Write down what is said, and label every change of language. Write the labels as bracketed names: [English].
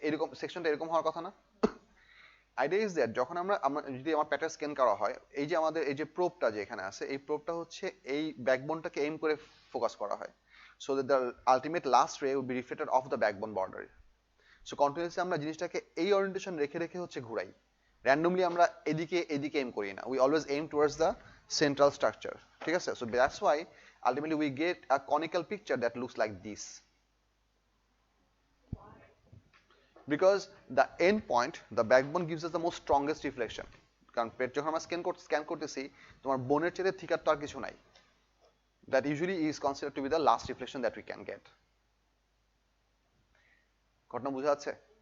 [Bangla] এরকম সেকশনটা এরকম হওয়ার কথা না? আইডিয়া ইজ দ্যাট যখন আমরা যদি আমার পেটের স্ক্যান করা হয়, এই যে আমাদের এই যে প্রোবটা যে এখানে আছে, এই প্রোবটা হচ্ছে এই ব্যাকবোনটাকে এইম করে ফোকাস করা হয়, [English] so that the ultimate last ray would be reflected off the backbone border. [Bangla] So continuously আমরা জিনিসটাকে এই ওরিয়েন্টেশন রেখে রেখে হচ্ছে ঘুরাই, randomly আমরা এদিকে এম করি না, [English] we always aim towards the central structure, [Bangla] ঠিক আছে? [English] So that's why ultimately we get a conical picture that looks like this, because the end point, the backbone gives us the most strongest reflection. [Bangla] কারণ পেট যখন আমরা scan করতেছি, তোমার বোনের চেয়ে থিকার তো আর কিছু নাই, [English] that usually is considered to be the last reflection that we can get. [Bangla] ঘটনা বোঝা যাচ্ছে?